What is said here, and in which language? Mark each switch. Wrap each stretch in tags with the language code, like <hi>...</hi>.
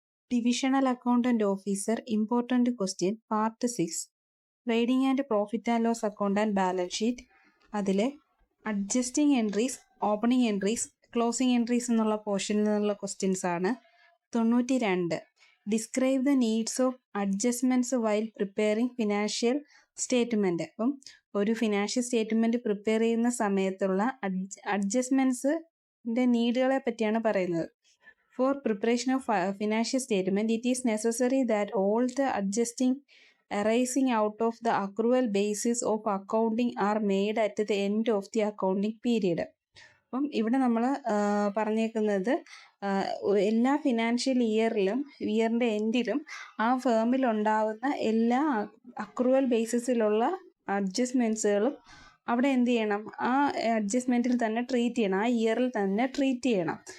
<en>Divisional Accountant Officer Important Question Part 6 Trading and Profit and Loss Account and Balance Sheet</en> <ml>അതിലെ adjusting entries, opening entries, closing entries എന്നുള്ള പോർഷനിൽ നിന്നുള്ള questions ആണ്. 92.</ml> <en>Describe the needs of adjustments while preparing financial statement.</en> <ml>അപ്പം ഒരു financial statement prepare ചെയ്യുന്ന സമയത്തുള്ള അഡ്ജസ്റ്റ്മെൻറ്റ്സിൻ്റെ നീഡുകളെ പറ്റിയാണ് പറയുന്നത്.</ml> <en>For preparation of financial statement, it is necessary that all the adjusting arising out of the accrual basis of accounting are made at the end of the accounting period.</en> <ml>അപ്പം ഇവിടെ നമ്മൾ പറഞ്ഞേക്കുന്നത് എല്ലാ financial ഇയറിൻ്റെ എൻഡിലും ആ ഫേമിൽ ഉണ്ടാകുന്ന എല്ലാ അക്രൂവൽ ബേസിസിലുള്ള അഡ്ജസ്റ്റ്മെൻറ്റ്സുകളും അവിടെ എന്ത് ചെയ്യണം, ആ അഡ്ജസ്റ്റ്മെൻറ്റിൽ തന്നെ ട്രീറ്റ് ചെയ്യണം, ആ ഇയറിൽ തന്നെ ട്രീറ്റ് ചെയ്യണം.</ml>